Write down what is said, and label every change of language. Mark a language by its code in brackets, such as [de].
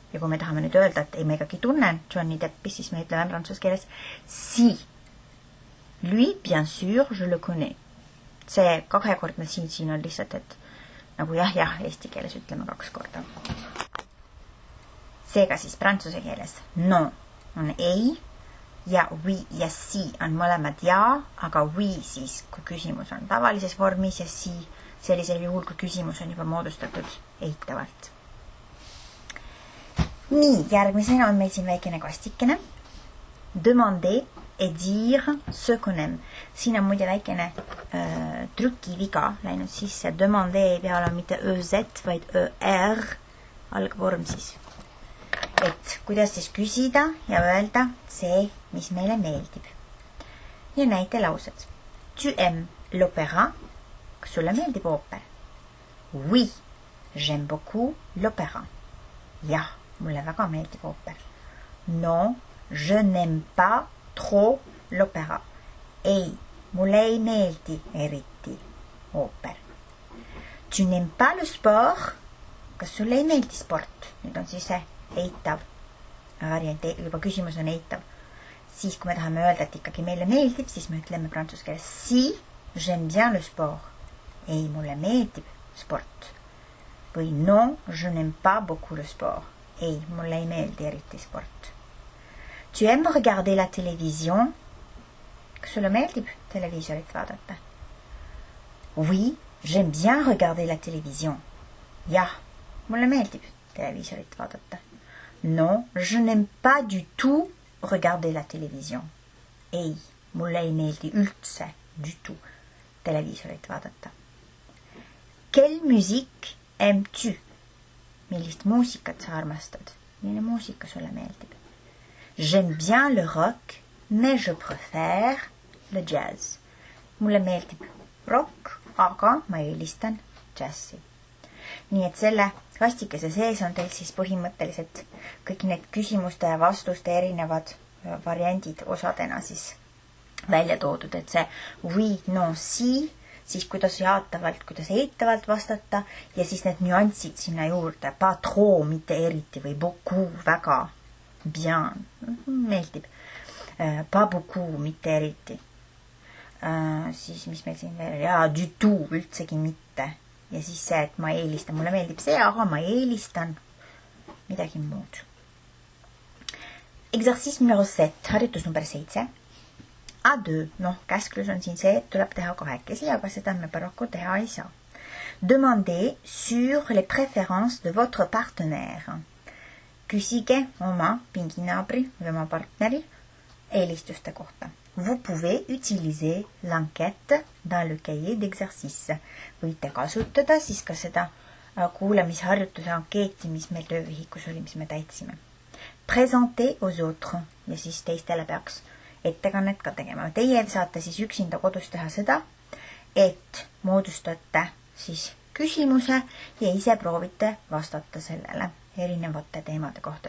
[et] Ja kui me tahame nüüd öelda, et ei, me ikkagi tunnen Johnny Deppi, siis me ütleme prantsuse keeles si. [fr] Lui, bien sûr, je le connais. [et] See kahekordne siin on lihtsalt, et nagu jah, eesti keeles ütleme 2 korda. Seega siis prantsuse keeles non on ei ja oui ja si on mõlemad ja, aga oui siis, kui küsimus on tavalises vormis ja si sellisel juhul, kui küsimus on juba moodustatud eitavalt. Nii, järgmisena on meil siin väikene kastikene [fr] demander et dire ce qu'on aime. [et] Siin on muide väikene trükiviga läinud sisse. Demander ei pea olema mitte EZ, vaid ER algvorm siis. Et kuidas siis küsida ja öelda see, mis meile meeldib. Ja näitelaused. [fr] Tu aimes l'opéra? [et] Kas sulle meeldib ooper? [fr] Oui, j'aime beaucoup l'opéra. [et] Jah, mulle väga meeldib ooper. [fr] Non, je n'aime pas trop l'opéra. [et] Ei, mulle ei meeldi eriti ooper. [fr] Tu n'aimes pas le sport? [et] Kas sulle ei meeldi sport? Nüüd on siis see eitav variant, juba küsimus on eitav. Siis kui me tahame öelda, et ikkagi meile meeldib, siis me ütleme prantsuse keeles [fr] si, j'aime bien le sport. [et] Ei, mulle meeldib sport. [fr] Või non, je n'aime pas beaucoup le sport. [et] Ei, mulle ei meeldi eriti sport. [fr] Tu aimes regarder la télévision? [et] Kas sulle meeldib televiisorit vaadata? [fr] Oui, j'aime bien regarder la télévision. [et] Jah, mulle meeldib televiisorit vaadata. [fr] Non, je n'aime pas du tout regarder la télévision. [et] Ei, mulle ei meeldi üldse [fr] du tout [et] televiisorit vaadata. [fr] Quelle musique aimes-tu? [et] Millist muusikat sa armastad? Milline muusika sulle meeldib? [fr] J'aime bien le rock, mais je préfère le jazz. [et] Mulle meeldib rock, aga ma eelistan džässi. Nii et selle kastikese sees on teil siis põhimõtteliselt kõik need küsimuste ja vastuste erinevad variandid osadena siis välja toodud, et see oui, non, si, siis kuidas jaatavalt, kuidas eitavalt vastata ja siis need nüansid sinna juurde, [fr] pas trop, [et] mitte eriti või beaucoup, väga, bien, meeldib, [fr] pas beaucoup, [et] mitte eriti. Siis mis meil siin veel, ja [fr] du tout, [et] üldsegi mitte. Ja siis see, et ma eelistan, mulle meeldib see, aga ma eelistan midagi muud. [fr] Exercice numero 7, [et] harjutus number 7. A2, käsklus on siin see, et tuleb teha kahekesi, aga seda me paraku teha ei saa. [fr] Demandez sur les préférences de votre partenaire. [et] Küsige oma pinginaabri või oma partneri eelistuste kohta. [fr] Vous pouvez utiliser l'enquête dans le cahier d'exercice. [et] Võite kasutada siis ka seda kuulamisharjutuse ankeeti, mis meil töövihikus oli, mis me täitsime. [fr] Présentez aux autres [et] ja siis teistele peaks ettekannet ka tegema. Teie saate siis üksinda kodus teha seda, et moodustate siis küsimuse ja ise proovite vastata sellele erinevate teemade kohta.